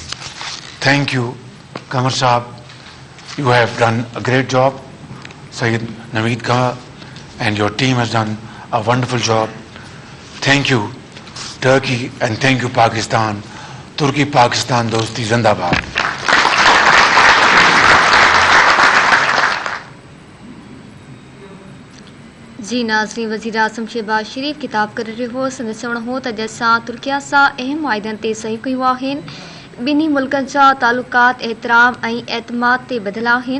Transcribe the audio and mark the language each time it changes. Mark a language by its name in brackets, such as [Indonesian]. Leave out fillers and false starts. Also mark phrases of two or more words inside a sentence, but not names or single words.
[English] Thank you, Qamar Saab. You have done a great job. Sayyid Naveed Qamar and your team has done a wonderful job. Thank you, Turkey, and thank you, Pakistan. [Urdu] Turkey-Pakistan dosti zindabad. [Sindhi] जी नाज़रीन, वज़ीराइज़म शहबाज शरीफ खिताब करे रहियो। संदसण हो त असां तुर्किया सां अहम मुआहिदनि ते सही कयूं आहिनि। ॿिन्ही मुल्कनि जा तालुकात एतिराम ऐं एतमाद ते ॿधल आहिनि।